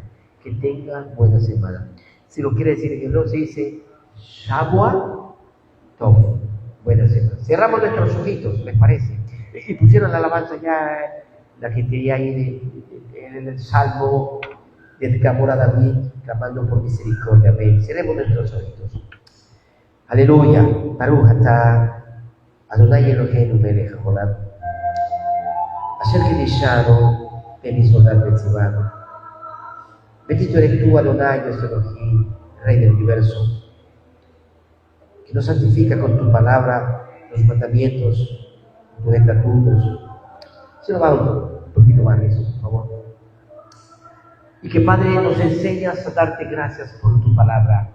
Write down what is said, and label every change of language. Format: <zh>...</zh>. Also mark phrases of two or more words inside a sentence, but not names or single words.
<es>Que tengas buena semana. Si lo quiere decir en hebreo, se dice</es> <he>שבוע טוב.</he> <es>Buena semana. Cerramos nuestros ojitos, ¿les parece? Y pusieron la alabanza ya, la que tenía ahí en el Salmo del clamor a David, clamando por misericordia. Amén. Cerremos nuestros ojitos. Aleluya.</es> <he>ברוך אתה אדני אלהינו מלך העולם. אשר קדשנו במצותיו וצונו.</he> <es>Bendito eres tú, Adonai, nuestro Elohim, Rey del universo, que nos santifica con tu palabra, los mandamientos, tus estatutos. Se lo va un poquito más eso, por favor. Y que, Padre, nos enseñas a darte gracias por tu palabra.</es>